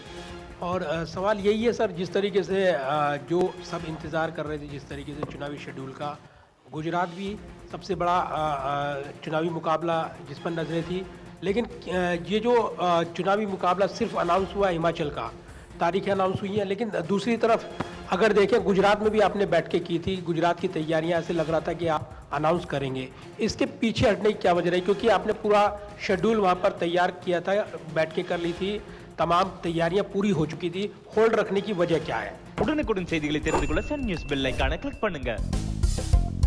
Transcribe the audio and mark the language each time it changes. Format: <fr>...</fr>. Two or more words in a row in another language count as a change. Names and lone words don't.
<hi>और सवाल यही है सर, जिस तरीके से जो सब इंतज़ार कर रहे थे जिस तरीके से चुनावी शेड्यूल का, गुजरात भी सबसे बड़ा चुनावी मुकाबला जिस पर नजरें थी, लेकिन ये जो चुनावी मुकाबला सिर्फ अनाउंस हुआ हिमाचल का, तारीखें अनाउंस हुई हैं, लेकिन दूसरी तरफ अगर देखें गुजरात में भी आपने बैठकें की थी, गुजरात की तैयारियां, ऐसे लग रहा था कि आप अनाउंस करेंगे। इसके पीछे हटने की क्या वजह रही? क्योंकि आपने पूरा शेड्यूल वहां पर तैयार किया था, बैठकें कर ली थी, तमाम तैयारियां पूरी हो चुकी थी, होल्ड रखने की वजह क्या है?</hi> <ta>உடனுக்குடன் செய்திகளை தெரிந்து கொள்ள சன் நியூஸ் பெல் ஐகானை கிளிக் பண்ணுங்க।</ta>